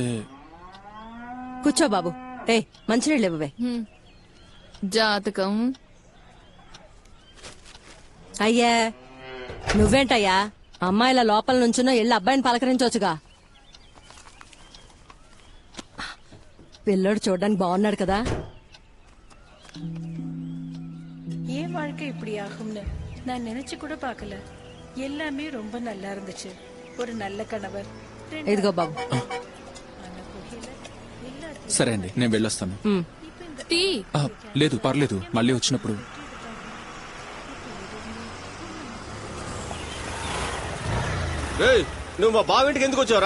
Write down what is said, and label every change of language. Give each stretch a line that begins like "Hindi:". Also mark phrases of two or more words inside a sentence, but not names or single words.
Telugu: కూర్చో బాబు. ఏ మంచినీళ్ళు ఇవ్వవే. జాతకం అయ్యా నువ్వేంటయ్యా అమ్మాయిల లోపల నుంచునో ఎల్లు అబ్బాయిని పలకరించవచ్చుగా. పిల్లోడు చూడడానికి బాగున్నాడు కదా.
Tamil: ஏன் வாழ்க்கை இப்படி ஆகும்னு நான் நினைச்சு கூட பார்க்கல. எல்லாமே ரொம்ப நல்லா இருந்துச்சு. ஒரு நல்ல கணவர்.
Telugu: ఇదిగో బాబు. సరే అండి, నేను వెళ్ళొస్తాను. టీ. ఆ, లేదు పర్లేదు, మళ్ళీ వచ్చినప్పుడు. ఏయ్, నువ్వు మా బావింటికి ఎందుకు వచ్చావురా?